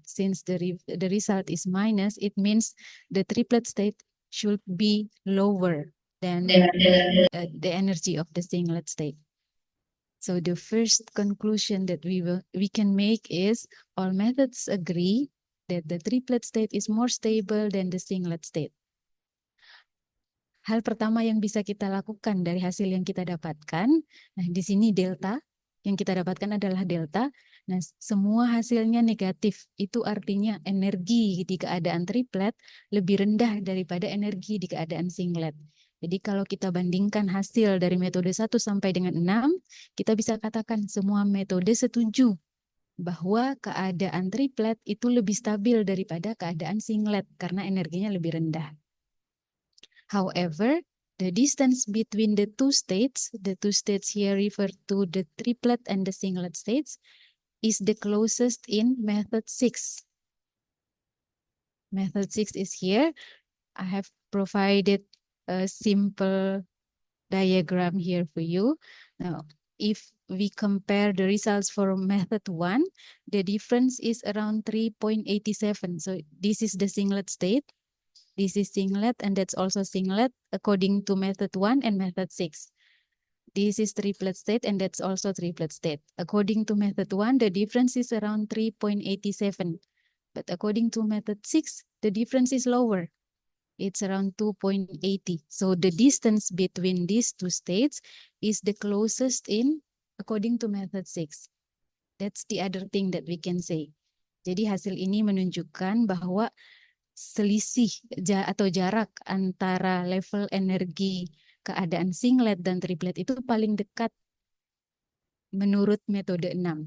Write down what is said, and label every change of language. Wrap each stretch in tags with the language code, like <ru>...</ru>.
<en>Since the result is minus, it means the triplet state should be lower than the energy of the singlet state. So the first conclusion that we can make is all methods agree that the triplet state is more stable than the singlet state.</en> <id>Hal pertama yang bisa kita lakukan dari hasil yang kita dapatkan, nah di sini delta, yang kita dapatkan adalah delta. Nah, semua hasilnya negatif. Itu artinya energi di keadaan triplet lebih rendah daripada energi di keadaan singlet. Jadi kalau kita bandingkan hasil dari metode 1 sampai dengan 6, kita bisa katakan semua metode setuju bahwa keadaan triplet itu lebih stabil daripada keadaan singlet karena energinya lebih rendah.</id> <en>However, the distance between the two states here refer to the triplet and the singlet states, is the closest in method 6. Method 6 is here. I have provided a simple diagram here for you. Now, if we compare the results for method 1, the difference is around 3.87. So this is the singlet state. This is singlet, and that's also singlet according to method 1 and method 6. This is triplet state, and that's also triplet state. According to method 1, the difference is around 3.87. But according to method 6, the difference is lower. It's around 2.80. So the distance between these two states is the closest in according to method 6. That's the other thing that we can say.</en> <id>Jadi hasil ini menunjukkan bahwa selisih atau jarak antara level energi keadaan singlet dan triplet itu paling dekat menurut metode 6.</id>